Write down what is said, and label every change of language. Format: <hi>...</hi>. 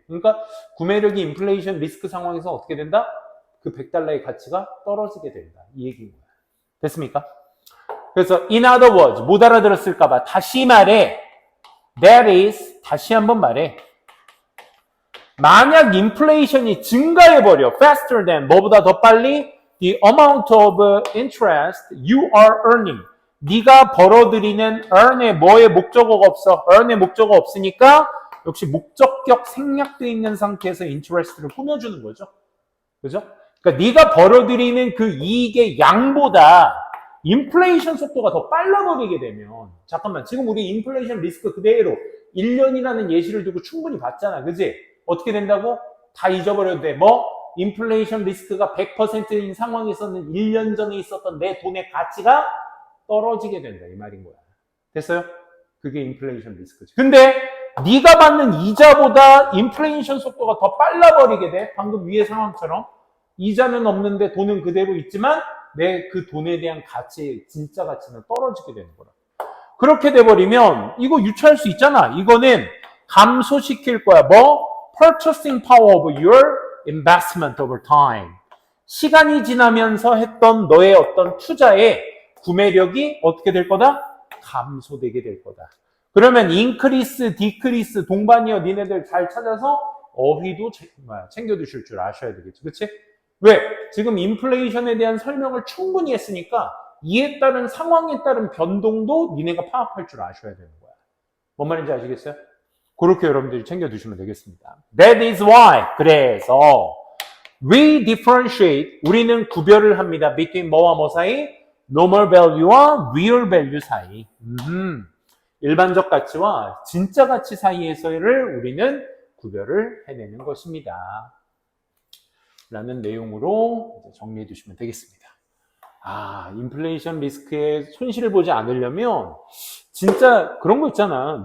<ko>그러니까 구매력이 인플레이션 리스크 상황에서 어떻게 된다? 그 100달러의 가치가 떨어지게 된다. 이 얘기인 거야. 됐습니까? 그래서</ko> <en>in other words,</en> <ko>못 알아들었을까봐 다시 말해.</ko> <en>That is,</en> <ko>다시 한번 말해. 만약 인플레이션이 증가해버려.</ko> <en>faster than,</en> <ko>뭐보다 더 빨리</ko> <en>the amount of interest you are earning.</en> <ko>네가 벌어들이는 earn에 뭐의 목적어가 없어. earn의 목적어가 없으니까 역시 목적격 생략되어 있는 상태에서 interest를 꾸며주는 거죠. 그죠? 그러니까 네가 벌어들이는 그 이익의 양보다 인플레이션 속도가 더 빨라버리게 되면 잠깐만 지금 우리 인플레이션 리스크 그대로 1년이라는 예시를 두고 충분히 봤잖아. 그지? 어떻게 된다고? 다 잊어버려도 돼. 뭐? 인플레이션 리스크가 100%인 상황에서는 1년 전에 있었던 내 돈의 가치가 떨어지게 된다. 이 말인 거야. 됐어요? 그게 인플레이션 리스크지. 근데 네가 받는 이자보다 인플레이션 속도가 더 빨라버리게 돼. 방금 위의 상황처럼. 이자는 없는데 돈은 그대로 있지만 내 그 돈에 대한 가치, 진짜 가치는 떨어지게 되는 거라. 그렇게 돼버리면 이거 유추할 수 있잖아. 이거는 감소시킬 거야. 뭐?</ko> <en>Purchasing power of your investment over time.</en> <ko>시간이 지나면서 했던 너의 어떤 투자의 구매력이 어떻게 될 거다? 감소되게 될 거다. 그러면 increase, decrease 동반이어 니네들 잘 찾아서 어휘도 챙겨두실 줄 아셔야 되겠죠. 그치? 왜? 지금 인플레이션에 대한 설명을 충분히 했으니까 이에 따른 상황에 따른 변동도 니네가 파악할 줄 아셔야 되는 거야. 뭔 말인지 아시겠어요? 그렇게 여러분들이 챙겨두시면 되겠습니다.</ko> <en>That is why.</en> <ko>그래서</ko> <en>we differentiate.</en> <ko>우리는 구별을 합니다. between 뭐와 뭐 사이? normal value와 real value 사이. 일반적 가치와 진짜 가치 사이에서를 우리는 구별을 해내는 것입니다. 라는 내용으로 정리해 주시면 되겠습니다. 인플레이션 리스크에 손실을 보지 않으려면 진짜 그런 거 있잖아.</ko>